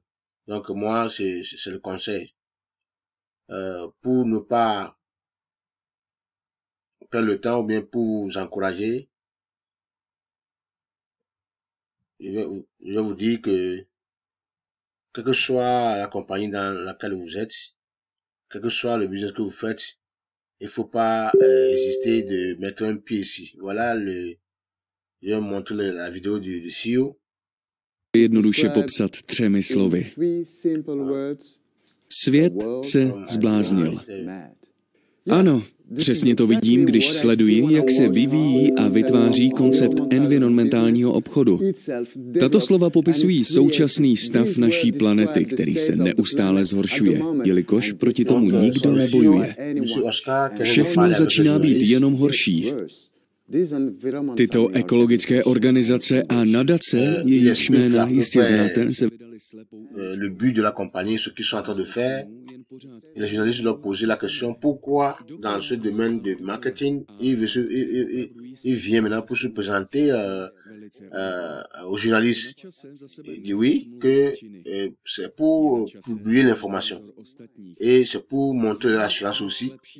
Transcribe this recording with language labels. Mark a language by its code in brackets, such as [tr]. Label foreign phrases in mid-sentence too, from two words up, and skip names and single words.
[fr] Donc moi, c'est le conseil. Pour ne pas perdre le temps ou bien pour vous encourager, je vais vous dire que quelle que soit la compagnie dans laquelle vous êtes, quel que soit le business que vous faites, il faut pas hésiter de mettre un pied ici. Voilà je vais montrer la vidéo du CEO. [cs] Jednoduše popsat 3 slovy. Svět se zbláznil. Ano, Přesně to vidím, když sleduji, jak se vyvíjí a vytváří koncept environmentálního obchodu. Tato slova popisují současný stav naší planety, který se neustále zhoršuje, jelikož proti tomu nikdo nebojuje. Všechno začíná být jenom horší. Tyto ekologické organizace a nadace, jejichž jména jistě znáte, se vydali slepou. [fr] Le but de la compagnie, ce qu'ils sont en train de faire, et les journalistes leur posaient la question pourquoi dans ce domaine de marketing, il vient maintenant pour se présenter aux journalistes. Il dit oui, que c'est pour publier l'information et c'est pour montrer l'assurance aussi.